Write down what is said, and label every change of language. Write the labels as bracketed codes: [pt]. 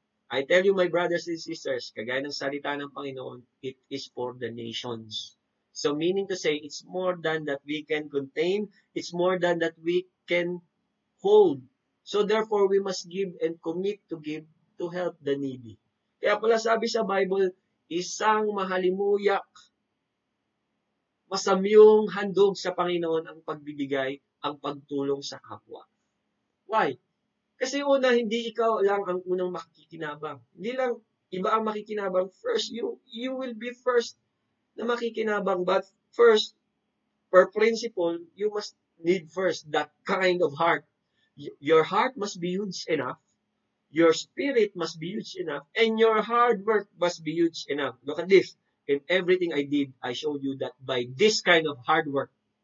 [en] I tell you, my brothers and sisters, [tl] kagaya ng salita ng Panginoon, [en] it is for the nations. So meaning to say, it's more than that we can contain, it's more than that we can hold. So therefore, we must give and commit to give to help the needy. [tl] Kaya pala sabi sa Bible, isang mahalimuyak, masamyong handog sa Panginoon ang pagbibigay, ang pagtulong sa kapwa. Why? Kasi una, hindi ikaw lang ang unang makikinabang. Hindi lang iba ang makikinabang. [en] First, you will be first [tl] na makikinabang. [en] But first, per principle, you must need first that kind of heart. Your heart must be huge enough. Your spirit must be huge enough. And your hard work must be huge enough. Look at this. In everything I did, I showed you that by this kind of hard work.